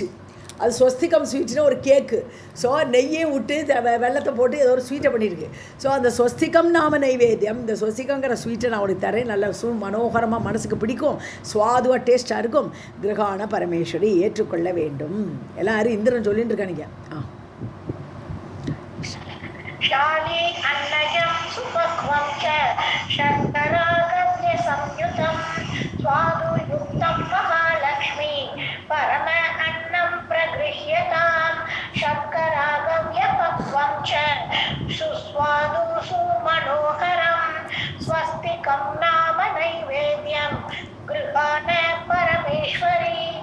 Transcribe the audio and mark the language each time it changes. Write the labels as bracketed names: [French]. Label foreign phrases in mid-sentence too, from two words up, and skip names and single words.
[Tamil] அது ஸ்வஸ்திகம் ஸ்வீட்னா ஒரு கேக்கு. ஸோ நெய்யை விட்டு வெள்ளத்தை போட்டு ஏதோ ஒரு ஸ்வீட்டை பண்ணியிருக்கு. ஸோ அந்த ஸ்வஸ்திகம் நாம நைவேத்தியம், இந்த ஸ்வஸ்திகங்கிற ஸ்வீட்டை நான் உனக்கு தரேன். நல்ல மனோகரமாக மனசுக்கு பிடிக்கும், சுவாதுவாக டேஸ்ட்டாக இருக்கும். கிரகான பரமேஸ்வரி ஏற்றுக்கொள்ள வேண்டும். எல்லாரும் இந்திரன் சொல்லிட்டு இருக்கானுங்க. [Sanskrit] शाली अन्नजं सुपक्वं च शर्करागव्यसंयुतं स्वादुयुक्तं महालक्ष्मी परम अन्नं प्रगृह्यतां शर्करागव्यपक्वं च सुस्वादु सुमनोहरं स्वस्तिकं नाम नैवेद्यं गृहाण परमेश्वरी.